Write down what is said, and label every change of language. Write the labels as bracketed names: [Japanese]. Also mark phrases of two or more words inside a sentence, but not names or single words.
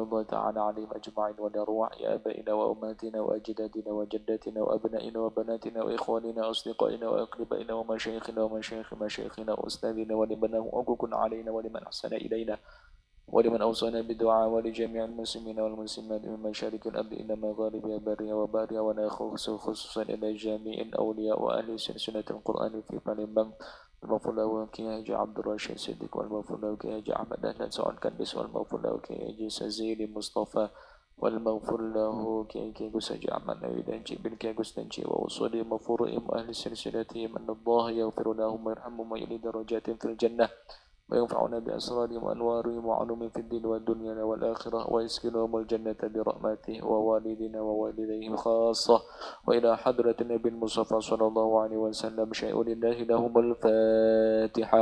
[Arabic] الله تعالى عليهم أجمعين، ولأرواح آبائنا وأمهاتنا وأجدادنا وجداتنا وأبنائنا وبناتنا وإخواننا وأصدقائنا وأقربائنا ومشايخنا ومشايخ مشايخنا وأستاذنا، ولمن له حقوق علينا ولمن أحسن إلينا ولمن أوصانا بالدعاء، ولجميع المسلمين والمسلمات من مشارق الأرض إلى مغاربها برها وبحرها، ونخص خصوصا إلى جميع الأولياء وأهل سلسلة القرآن في Palembang. المغفور له Kiai Haji Abdul Rashid Siddiq, والمغفور له Kiai Haji Ahmad Dahlan Sa'ad Kandis, والمغفور له Kiai Haji Sazili Mustafa, والمغفور له Kiai Gus Haji Ahmad Nahyuddin Cik bin Kiai Gus Tenci, وأوصي مغفورهم أهل سلسلتهم أن الله يغفر لهم ويرحمهم ويعلي درجاتهم في الجنة، وينفعنا بأسرارهم وأنوارهم وعلومهم في الدين والدنيا والآخرة، ويسكنهم الجنة برحمته ووالدنا ووالديهم خاصة، وإلى حضرة النبي المصطفى صلى الله عليه وسلم شيء لله لهم الفاتحة.